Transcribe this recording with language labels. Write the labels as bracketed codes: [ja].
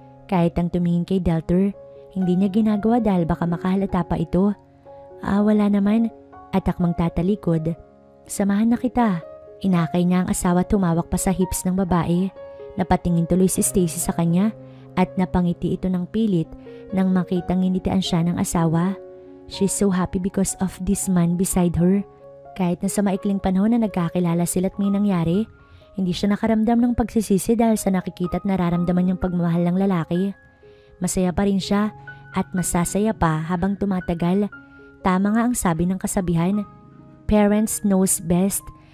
[tl] Kahit ang tumingin kay Deltor, hindi niya ginagawa dahil baka makahalata pa ito. Wala naman. At akmang tatalikod. Samahan na kita. Inakay niya ang asawa at tumawak pa sa hips ng babae. Napatingin tuloy si Stacy sa kanya at napangiti ito ng pilit nang makitang nginitian siya ng asawa. [en] She's so happy because of this man beside her. [tl] Kahit na sa maikling panahon na nagkakilala sila at may nangyari, hindi siya nakaramdam ng pagsisisi dahil sa nakikita at nararamdaman niyang pagmamahal ng lalaki. Masaya pa rin siya at masasaya pa habang tumatagal. Tama nga ang sabi ng kasabihan, [en] parents knows best.